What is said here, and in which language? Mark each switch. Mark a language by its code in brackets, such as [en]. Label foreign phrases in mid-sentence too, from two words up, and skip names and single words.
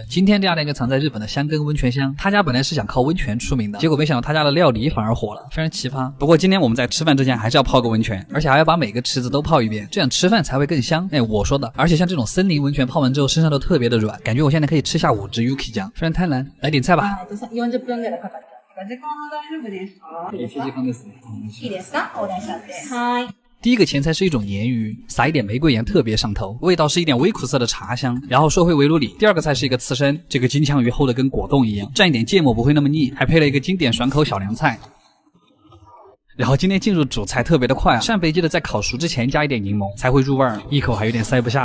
[zh] 今天这家店就藏在日本的箱根温泉乡，他家本来是想靠温泉出名的，结果没想到他家的料理反而火了，非常奇葩。不过今天我们在吃饭之前还是要泡个温泉，而且还要把每个池子都泡一遍，这样吃饭才会更香。哎，我说的。而且像这种森林温泉泡完之后身上都特别的软，感觉我现在可以吃下5只 Yuki 酱，非常贪婪。来点菜吧。 [ja] 40 分ぐらいかかっちゃう。時間は大丈夫ですか？ 1時間です。いいですか？お願いします。はい。 [zh] 第一个前菜是一种鲶鱼，撒一点玫瑰盐特别上头，味道是一点微苦涩的茶香。然后说回围炉里，第二个菜是一个刺身，这个金枪鱼厚的跟果冻一样，蘸一点芥末不会那么腻，还配了一个经典爽口小凉菜。然后今天进入主菜特别的快啊，扇贝记得在烤熟之前加一点柠檬才会入味儿，一口还有点塞不下。